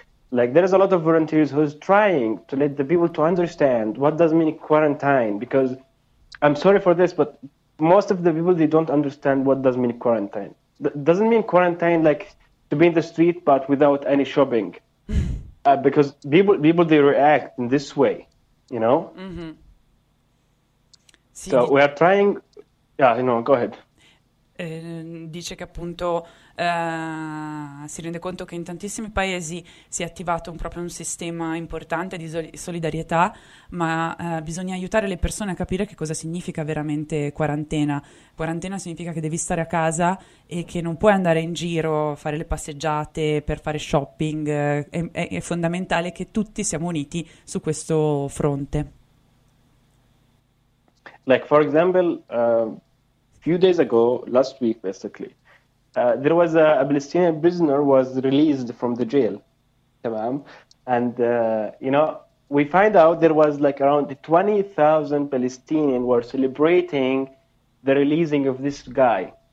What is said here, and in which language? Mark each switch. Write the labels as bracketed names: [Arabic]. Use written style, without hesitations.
[English] Like there is a lot of volunteers who's trying to let the people to understand what does mean quarantine, because I'm sorry for this, but most of the people, they don't understand what does mean quarantine. Doesn't mean quarantine like to be in the street but without any shopping. Because people they react in this way, you know. Mm-hmm. Sì, so we are trying. Yeah, no, go ahead. [Italian] Dice che appunto si rende conto che in tantissimi paesi si è attivato proprio un sistema importante di solidarietà, ma bisogna aiutare le persone a capire che cosa significa veramente quarantena. Quarantena significa che devi stare a casa e che non puoi andare in giro, fare le passeggiate, per fare shopping. È fondamentale che tutti siamo uniti su questo fronte. [English] Like for example, few days ago, last week basically, there was a Palestinian prisoner was released from the jail, and you know, we find out there was like around 20,000 Palestinians were celebrating the releasing of this guy.